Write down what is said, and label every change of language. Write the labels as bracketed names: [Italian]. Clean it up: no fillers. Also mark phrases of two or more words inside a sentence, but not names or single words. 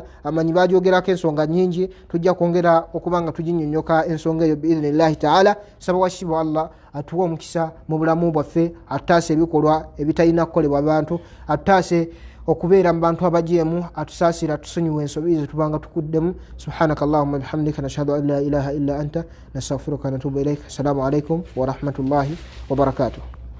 [Ganda] Amanyi baajogerako ensonga nyingi, tujja kwongera okuba nga tuginnyonnyoka ensonga eyo [Arabic] بإذن الله تعالى. [Ganda] Saba washibwa Allah atuwa omukisa mu bulamu bwaffe, ataase ebikolwa ebitalina kukolebwa bantu, ataase okubeera mu bantu abajeemu, atusaasira atusonyiwe ensobi zetubanga tukuddemu. [Arabic] سبحانك اللهم بحمدك نشهد أن لا إله إلا أنت نستغفرك ونتوب إليك. السلام عليكم ورحمة الله وبركاته.